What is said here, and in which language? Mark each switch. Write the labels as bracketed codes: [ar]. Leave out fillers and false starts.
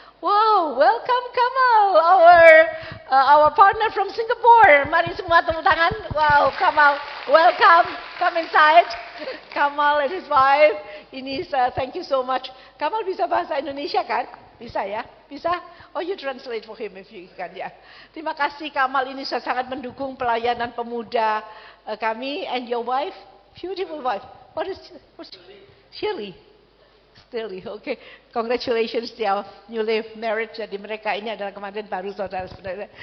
[en] Wow, welcome Kamal, our partner from Singapore. [id] Mari semua tepuk tangan. Wow, Kamal, [en] welcome. Come inside. Kamal and his wife. [id] Ini [en] thank you so much. [id] Kamal bisa bahasa Indonesia kan? Bisa ya? Bisa? [en] Oh, you translate for him if you can ya. [id] Terima kasih Kamal, ini saya sangat mendukung pelayanan pemuda kami. [en] And your wife? Beautiful wife. What's Shirley? Stilly, okay. Congratulations their newly married. [id] Jadi mereka ini adalah kemarin baru saudara-saudara.